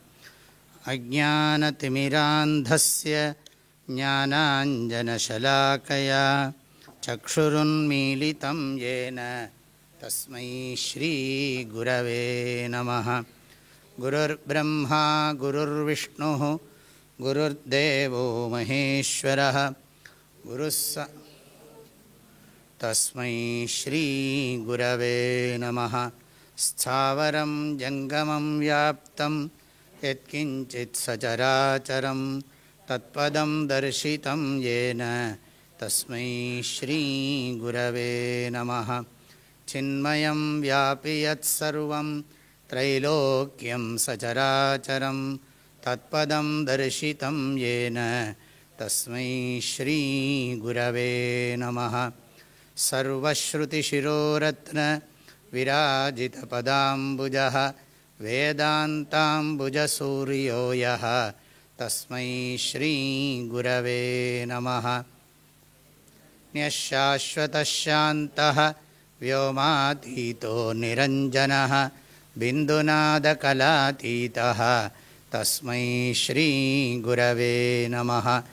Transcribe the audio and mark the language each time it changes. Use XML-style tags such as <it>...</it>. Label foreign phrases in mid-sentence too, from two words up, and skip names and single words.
<sa>अज्ञानतिमिरान्धस्य ज्ञानाञ्जनशलाकया चक्षुरुन्मीलितं येन तस्मै श्री गुरवे नमः. गुरुर्ब्रह्मा गुरुर्विष्णुः गुरुर्देवो महेश्वरः तस्मै श्री गुरवे नमः. स्थावरं जङ्गमं व्याप्तं यत्किञ्चित् सचराचरम् तत्पदं दर्शितं येन तस्मै श्री गुरवे नमः. चिन्मयं व्यापि यत् सर्वं त्रैलोक्यं सचराचरम् तत्पदं दर्शितं येन तस्मै श्री गुरवे नमः. सर्वश्रुतिशिरोरत्न विराजितपदाम्बुजः वेदान्ताम्बुजसूर्यो यः तस्मै श्री गुरवे नमः. ந்யசாஸ்வதசாந்தः व्योमातीतो निरञ्जनः बिन्दुनादकलातीतः तस्मै श्री गुरवे नमः.</sa>